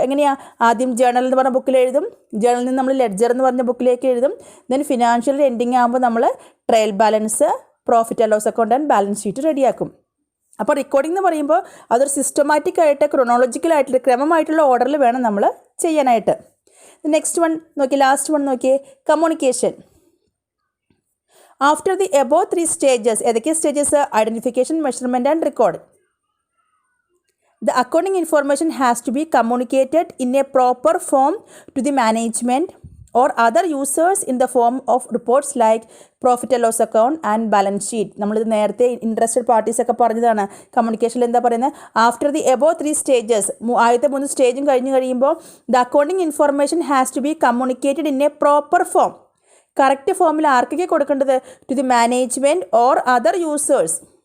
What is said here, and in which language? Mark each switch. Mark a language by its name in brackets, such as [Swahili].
[Malayalam] എങ്ങനെയാണ്, ആദ്യം ജേണൽ എന്ന് പറഞ്ഞ ബുക്കിൽ എഴുതും, ജേണലിൽ നിന്ന് നമ്മൾ ലെഡ്ജർ എന്ന് പറഞ്ഞ ബുക്കിലേക്ക് എഴുതും, ദെൻ ഫിനാൻഷ്യൽ എൻഡിങ് ആകുമ്പോൾ നമ്മൾ trial balance, profit and loss account and balance sheet റെഡിയാക്കും. അപ്പോൾ റെക്കോർഡിംഗ് എന്ന് പറയുമ്പോൾ അതൊരു സിസ്റ്റമാറ്റിക് ആയിട്ട് ക്രൊണോളജിക്കലായിട്ടുള്ള ക്രമമായിട്ടുള്ള ഓർഡറിൽ വേണം നമ്മൾ ചെയ്യാനായിട്ട്. [English] next one [Malayalam] നോക്കി, [English] Last one നോക്കിയേ, communication. After the above 3 stages, ഏതൊക്കെ stages, identification, measurement and record, the accounting information has to be communicated in a proper form to the management or other users in the form of reports like profit and loss account and balance sheet. [Malayalam] നമ്മളിത് നേരത്തെ interested parties ഒക്കെ പറഞ്ഞതാണ്. കമ്മ്യൂണിക്കേഷനിൽ എന്താ പറയുന്നത്, [English] after the above 3 stages, [Malayalam] ആദ്യത്തെ 3 സ്റ്റേജും കഴിഞ്ഞ് കഴിയുമ്പോൾ [English] The accounting information has to be communicated in a proper form. [Malayalam] Correct ഫോമിൽ ആർക്കൊക്കെ കൊടുക്കേണ്ടത്, [English] To the management or other users.